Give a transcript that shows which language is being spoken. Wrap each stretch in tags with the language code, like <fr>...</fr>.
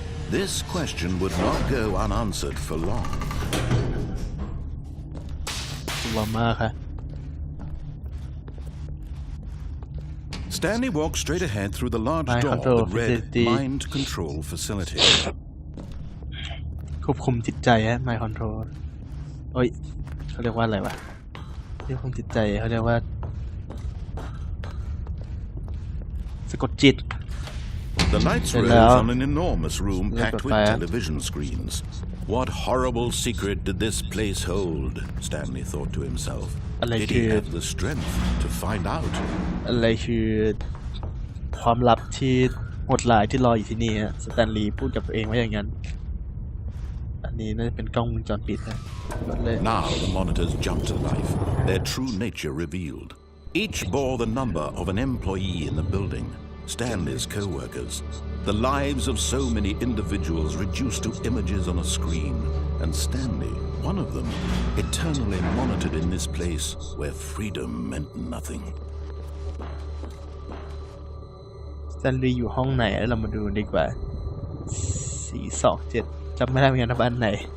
<en>This question would not go unanswered for long.</en> <th>กลัวมากค่ะ</th> <en>Stanley walked straight ahead through the large door that read Mind Control Facility.</en> <th>ควบคุมจิตใจฮะ Mind Control โอ้ยเขาเรียกว่าอะไรวะควบคุมจิตใจเขาเรียกว่าสะกดจิต</th> <en>The lights rose on an enormous room packed with television screens. What horrible secret did this place hold? Stanley thought to himself. Did he have the strength to find out?</en> <th>อะไรคือความลับที่โหดร้ายที่รออยู่ที่นี่ฮะสแตนลีย์พูดกับตัวเองว่าอย่างนั้นอันนี้น่าจะเป็นกล้องวงจรปิดนะ</th> <en>Now the monitors jumped to life, their true nature revealed. Each bore the number of an employee in the building, Stanley's co-workers, the lives of so many individuals reduced to images on a screen, and Stanley, one of them, eternally monitored in this place where freedom meant nothing.</en> <th>Stanley อยู่ห้องไหนแล้วเรามาดูดีกว่า427จำไม่ได้เหมือนกันว่าอันไหน</th>